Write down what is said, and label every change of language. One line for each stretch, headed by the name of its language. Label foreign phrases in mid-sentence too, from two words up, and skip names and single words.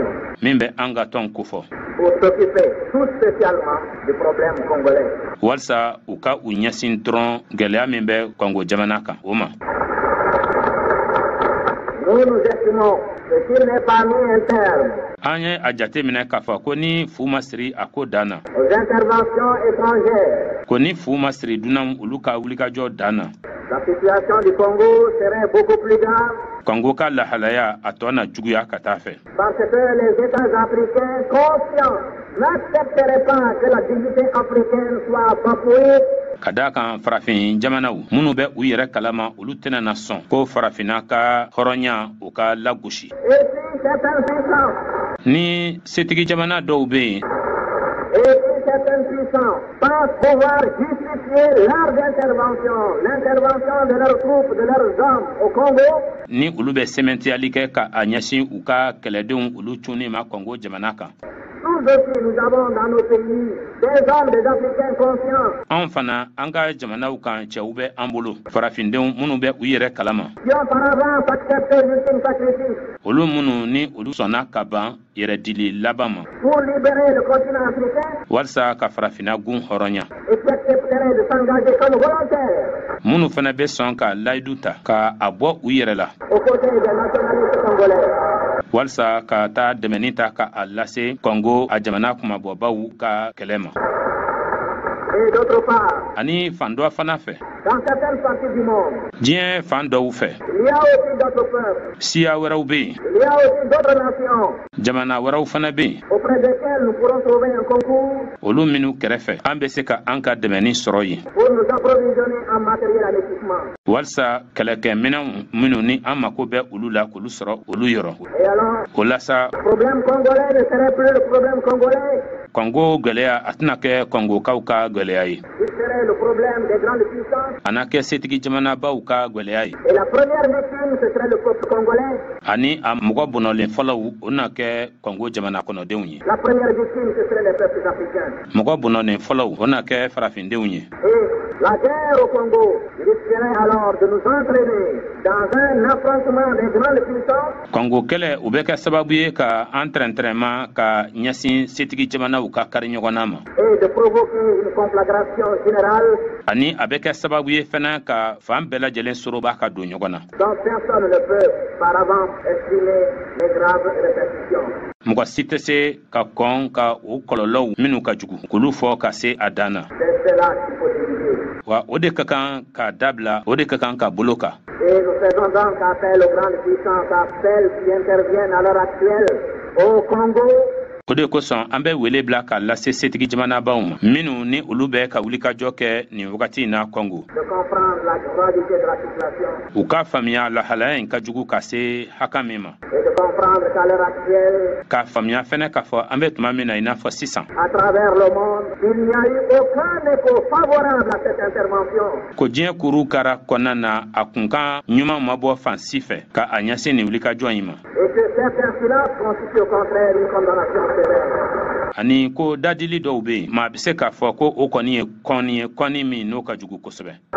Bambara: min bɛ an ka tɔn kofɔ
French: pour s'occuper tout spécialement du problème congolais.
Bambara: walisa u ka u ɲɛsin dɔrɔn gɛlɛya min bɛ Congo jamana kan o ma
French: Nous estimons que s'il n'est pas mis un terme
Bambara: an ye a jate minɛ k'a fɔ ko ni fu ma siri a ko dan na
French: aux interventions étrangères,
Bambara: ko ni fu ma siri dunanw olu ka wulikajɔ dan na
French: la situation du Congo serait beaucoup plus grave
Bambara: Congo ka lahalaya a tɔ na juguya ka taa fɛ
French: parce que les États africains conscients n'accepteraient pas que la dignité africaine soit bafouée.
Bambara: ka da kan farafin jamanaw minnu bɛ u yɛrɛ kalama olu tɛna na sɔn ko farafinna ka hɔrɔnya o ka lagosi
French: Et si certaines puissances,
Bambara: ni setigi jamana dɔw bɛ yen
French: et si certaines puissances puissants pensent pouvoir justifier leurs interventions, l'intervention de leurs troupes, de leurs hommes au Congo.
Bambara: Ni olu bɛ sɛmɛntiyali kɛ ka a ɲɛsin u ka kɛlɛdenw olu cunni ma Congo jamana kan.
French: Nous aussi, nous avons dans nos pays des hommes, des Africains conscients.
Bambara: Anw fana an ka jamanaw kan cɛw bɛ an bolo farafindenw minnu bɛ u yɛrɛ kalama.
French: Qui auparavant accepté l'ultime sacrifice.
Bambara: Olu minnu ni olu sɔnna ka ban yɛrɛ dili laban ma.
French: Pour libérer le continent africain.
Bambara: Walasa ka farafina gun hɔrɔnya.
French: Et qui accepteraient de s'engager comme volontaires.
Bambara: Minnu fana bɛ sɔn ka layidu ta ka a bɔ u yɛrɛ la.
French: Aux côtés des nationalistes congolais.
Bambara: Walasa ka taa dɛmɛni ta ka a lase Congo a jamana kumabɔbaw ka kɛlɛ ma.
French: Et d'autre part,
Bambara: ani fan dɔ fana fɛ.
French: Dans certaines parties du monde,
Bambara: diɲɛ fan dɔw fɛ.
French: Il y a aussi d'autres peuples.
Bambara: Siya wɛrɛw bɛ yen.
French: Il y a aussi d'autres nations.
Bambara: Jamana wɛrɛw fana bɛ yen.
French: Auprès desquelles nous pourrons trouver un concours.
Bambara: Olu minnu kɛrɛfɛ an bɛ se ka an ka dɛmɛni sɔrɔ yen.
French: Pour nous approvisionner en matériel à l'équipement.
Bambara: Walasa kɛlɛkɛminɛnw minnu ni an mako bɛ olu la k'olu sɔrɔ olu yɔrɔ.
French: Et alors,
Bambara: o la sa.
French: Problème congolais ne serait plus le problème congolais.
Bambara: Congo gɛlɛya a tɛna kɛ Congokaw ka gɛlɛya ye.
French: Il serait le problème des grandes puissances.
Bambara: A na kɛ setigi jamanabaw ka gɛlɛya ye.
French: Et la première victime, ce serait le peuple congolais.
Bambara: Ani a mɔgɔ bɔnɔlen fɔlɔw o na kɛ Congo jamana kɔnɔdenw ye.
French: La première victime, ce serait les peuples africains.
Bambara: Mɔgɔ bɔnɔlen fɔlɔw o na kɛ farafindenw ye.
French: Et la guerre au Congo risquerait alors de nous entraîner dans un affrontement des grandes puissances.
Bambara: Congo kɛlɛ o bɛ kɛ sababu ye ka an tɛrɛntɛrɛma ka ɲɛsin setigi jamanaw ka kari ɲɔgɔnna ma.
French: Et de provoquer une conflagration générale.
Bambara: Ani a bɛ kɛ sababu ye fana ka fan bɛɛ lajɛlen soroba ka don ɲɔgɔn na.
French: Donc personne ne peut par avance estimer les graves répercussions.
Bambara: Mɔgɔ si tɛ se ka kɔn ka o kɔlɔlɔw minnu ka jugu k'olu fɔ ka se a dan na.
French: C'est cela qu'il faut éviter.
Bambara: Wa o de ka kan ka dabila o de ka kan ka bolo kan.
French: Et nous faisons donc appel aux grandes puissances, appel qui interviennent à l'heure actuelle au Congo.
Bambara: O de kosɔn an bɛ wele bila ka lase setigi jamanabaw ma minnu ni olu bɛ ka wulikajɔ kɛ nin wagati in na Congo.
French: De comprendre la gravité de la situation.
Bambara: U ka faamuya lahalaya in ka jugu ka se haka min ma.
French: Et de comprendre qu'à l'heure actuelle.
Bambara: K'a faamuya fɛnɛ k'a fɔ an bɛ tuma min na i n'a fɔ sisan.
French: À travers le monde, il n'y a eu aucun écho favorable à cette intervention.
Bambara: Ko diɲɛ kuru kara kɔnɔna na a kun kan ɲuman ma bɔ fan si fɛ ka a ɲɛsin nin wulikajɔ in ma.
French: Et que certains silences constituent au contraire une condamnation sévère.
Bambara: Ani ko dadili dɔw bɛ yen maa bɛ se k'a fɔ ko o kɔni ye kɔni min n'o ka jugu kosɛbɛ.